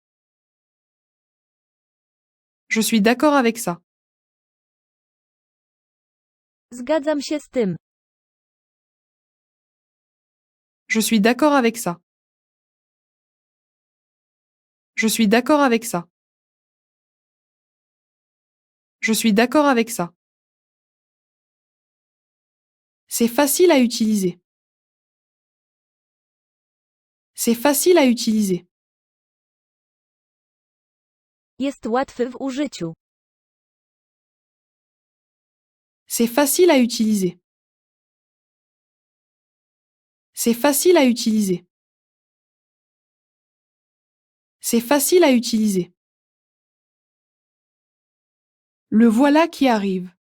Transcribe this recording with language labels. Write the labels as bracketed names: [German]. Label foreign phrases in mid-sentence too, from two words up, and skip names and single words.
[French] Je suis d'accord avec ça. [Polish] Zgadzam się z tym. [French] Je suis d'accord avec ça. Je suis d'accord avec ça. Je suis d'accord avec ça. C'est facile à utiliser. C'est facile à utiliser. [Polish] Jest łatwy w użyciu. [French] C'est facile à utiliser. C'est facile à utiliser. C'est facile à utiliser. Le voilà qui arrive.